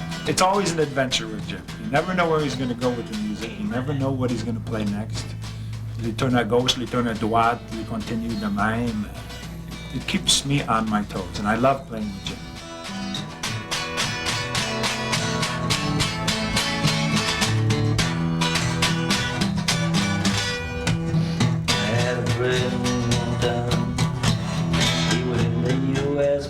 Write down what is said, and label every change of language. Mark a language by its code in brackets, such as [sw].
[en] It's always an adventure with Jim. You never know where he's going to go with the music. You never know what he's going to play next. [fr] Il tourne à gauche, il tourne à droite, il continue de même. [en] It keeps me on my toes, and I love playing with Jim. Every time he was in the U.S.